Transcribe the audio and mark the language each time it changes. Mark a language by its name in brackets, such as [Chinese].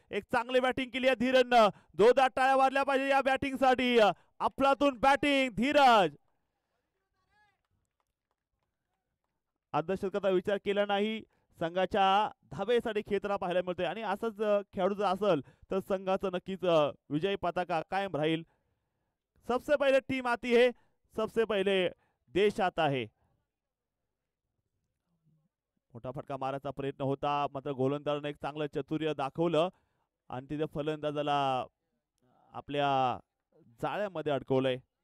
[Marathi] एक चांगली बॅटिंग केली आहे धीरजनं. जोरदार टाळ्या वाजल्या पाहिजे या बॅटिंग साठी. अफलातून बॅटिंग धीरज. अर्धशतकाचा विचार केला नाही. संघाच्या धावेसाठी खेळताना पाहायला मिळतोय आणि असंच खेळाडू जर असेल तर संघाचं नक्कीच विजयी पताका कायम राहील. [Hindi] सबसे पहिले टीम आती है, सबसे पहिले देश आता है. [Marathi] मोठा फटका मारायचा प्रयत्न होता मात्र गोलंदाजाने एक चांगलं चतुर्य दाखवलं आणि तिथे फलंदाजाला आपल्या जाळ्यामध्ये अडकवलंय.